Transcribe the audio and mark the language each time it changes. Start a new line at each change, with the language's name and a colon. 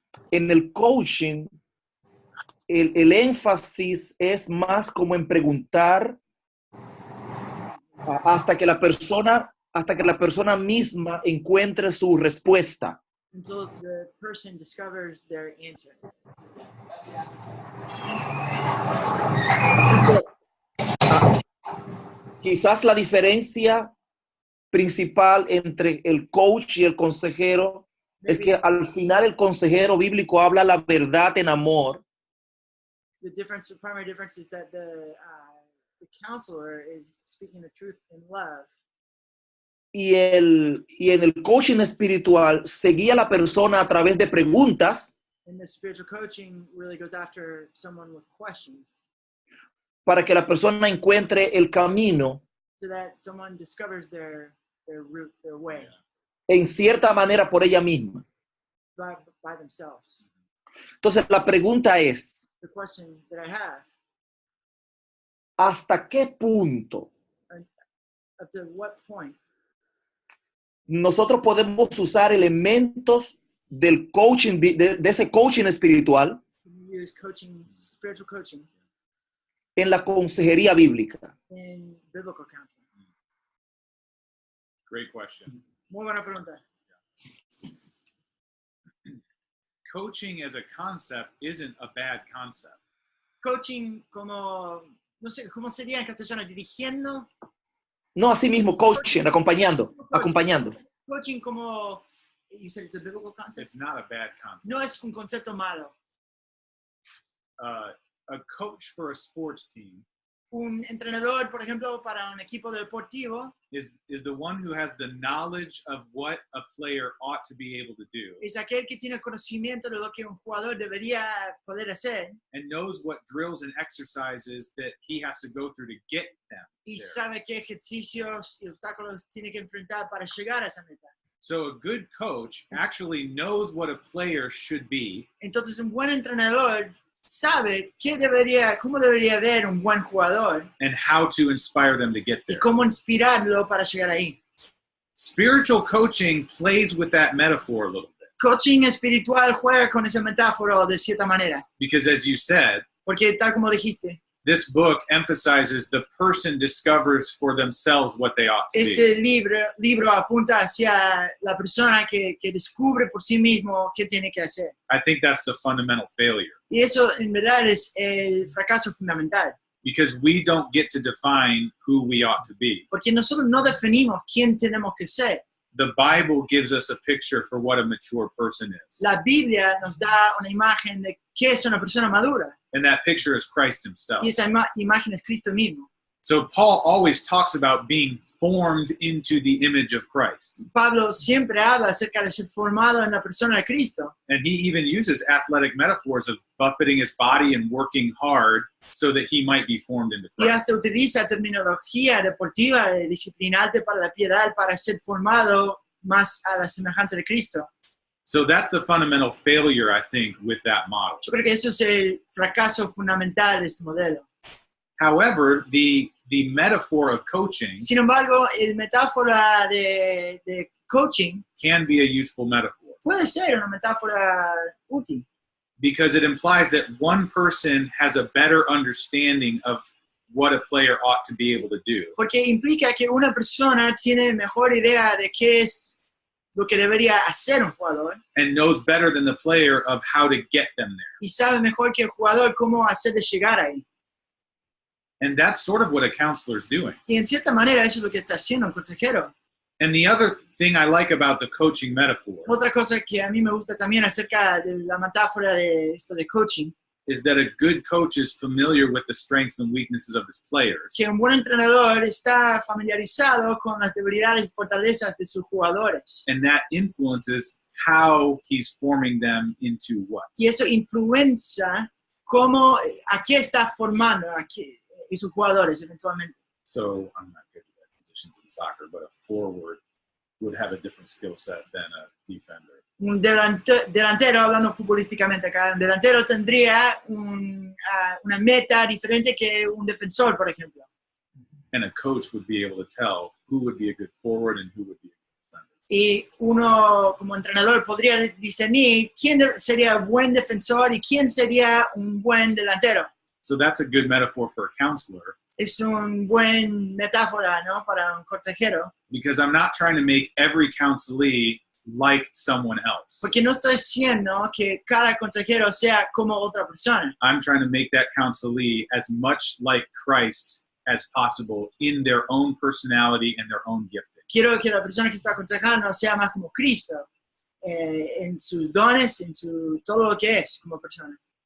Spanish: En el coaching, el énfasis es más como en preguntar hasta que la persona misma encuentre su respuesta.
English: Until the person discovers their answer.
Spanish: Quizás la diferencia principal entre el coach y el consejero es que al final el consejero bíblico habla la verdad en amor,
English: The primary difference is that the counselor is speaking the truth in love.
Spanish: y en el coaching espiritual se guía a la persona a través de preguntas
English: And the spiritual coaching really goes after someone with questions
Spanish: para que la persona encuentre el camino
English: so that someone discovers their route, their way
Spanish: en cierta manera por ella misma.
English: by themselves.
Spanish: Entonces la pregunta es,
English: The question that I have,
Spanish: ¿hasta qué punto
English: up to what point
Spanish: nosotros podemos usar elementos del coaching, de ese coaching espiritual
English: can you use coaching, spiritual coaching
Spanish: en la consejería bíblica?
English: in biblical counseling? Great question.
Spanish: Muy buena pregunta.
English: Coaching as a concept isn't a bad concept.
Spanish: Coaching como, no sé, ¿cómo sería en castellano? Dirigiendo. No, así mismo, coaching, acompañando.
English: Coaching
Spanish: como,
English: you said it's a biblical concept? It's not a bad concept.
Spanish: No es un concepto malo.
English: A coach for a sports team,
Spanish: un entrenador, por ejemplo, para un equipo deportivo,
English: is the one who has the knowledge of what a player ought to be able to do
Spanish: es aquel que tiene conocimiento de lo que un jugador debería poder hacer
English: and knows what drills and exercises that he has to go through to get them
Spanish: y
English: there.
Spanish: sabe qué ejercicios y obstáculos tiene que enfrentar para llegar a esa meta.
English: So a good coach actually knows what a player should be
Spanish: Entonces, un buen entrenador sabe cómo debería ver un buen jugador
English: and how to inspire them to get
Spanish: y
English: there.
Spanish: cómo inspirarlo para llegar ahí.
English: Spiritual coaching plays with that metaphor a little bit
Spanish: Coaching espiritual juega con esa metáfora de cierta manera,
English: because, as you said,
Spanish: porque tal como dijiste,
English: this book emphasizes the person discovers for themselves what they ought to be.
Spanish: este libro apunta hacia la persona que descubre por sí mismo qué tiene que hacer.
English: I think that's the fundamental failure
Spanish: Y eso en verdad es el fracaso fundamental,
English: because we don't get to define who we ought to be.
Spanish: porque nosotros no definimos quién tenemos que ser.
English: The Bible gives us a picture for what a mature person is.
Spanish: La Biblia nos da una imagen de qué es una persona madura,
English: And that picture is Christ himself.
Spanish: y esa imagen es Cristo mismo.
English: So Paul always talks about being formed into the image of Christ.
Spanish: Pablo siempre habla acerca de ser formado en la persona de Cristo.
English: And he even uses athletic metaphors of buffeting his body and working hard so that he might be formed into
Spanish: Y
English: Christ.
Spanish: hasta utiliza terminología deportiva de disciplinarte para la piedad, para ser formado más a la semejanza de Cristo.
English: So that's the fundamental failure, I think, with that model.
Spanish: Yo creo que eso es el fracaso fundamental de este modelo.
English: However, the metaphor of coaching
Spanish: Sin embargo, el metáfora de coaching
English: can be a useful metaphor
Spanish: puede ser una metáfora útil,
English: because it implies that one person has a better understanding of what a player ought to be able to do.
Spanish: porque implica que una persona tiene mejor idea de qué es lo que debería hacer un jugador
English: And knows better than the player of how to get them there.
Spanish: y sabe mejor que el jugador cómo hacerle llegar ahí.
English: And that's sort of what a counselor is doing.
Spanish: Y en cierta manera eso es lo que está haciendo un consejero.
English: And the other thing I like about the coaching metaphor
Spanish: Otra cosa que a mí me gusta también acerca de la metáfora de esto de coaching,
English: is that a good coach is familiar with the strengths and weaknesses of his players.
Spanish: que un buen entrenador está familiarizado con las debilidades y fortalezas de sus jugadores.
English: And that influences how he's forming them into what?
Spanish: Y eso influencia cómo, a qué está formando y sus jugadores eventualmente.
English: So I'm not good at positions in soccer, but a forward would have a different skill set than a defender.
Spanish: Un delantero, hablando futbolísticamente acá, un delantero tendría una meta diferente que un defensor, por ejemplo.
English: And a coach would be able to tell who would be a good forward and who would be a good defender.
Spanish: Y uno como entrenador podría discernir quién sería buen defensor y quién sería un buen delantero.
English: So that's a good metaphor for a counselor
Spanish: Es un buen metáfora, ¿no? Para un consejero,
English: because I'm not trying to make every counselee like someone else.
Spanish: porque no estoy diciendo que cada consejero sea como otra persona.
English: I'm trying to make that counselee as much like Christ as possible in their own personality and their own gifting.
Spanish: Quiero que la persona que está aconsejando sea más como Cristo, en sus dones, todo lo que es como persona.